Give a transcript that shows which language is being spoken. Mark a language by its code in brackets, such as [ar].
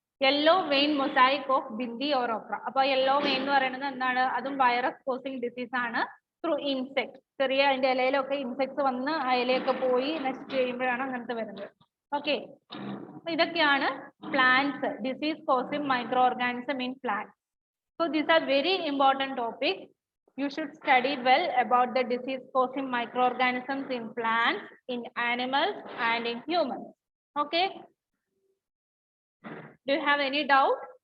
[en] Yellow vein mosaic of bindi or okra. [ml] അപ്പോൾ [en] yellow vein [ml] എന്ന് പറയുന്നത് എന്താണ്? അതും [en] virus causing disease [ml] ആണ്. [en] Through insect. [ml] ചെറിയ അതിന്റെ ഇലയിലൊക്കെ ഇൻസെക്ട്സ് വന്ന് ആ ഇലയൊക്കെ പോയി നശിച്ചു കഴിയുമ്പോഴാണ് അങ്ങനത്തെ വരുന്നത്. [en] okay, [ml] ഇതൊക്കെയാണ് [en] Plants, disease causing micro organism in plant. So these are very important topics. You should study well about the disease causing microorganisms in plants, in animals, and in humans. Okay. Do you have any doubt?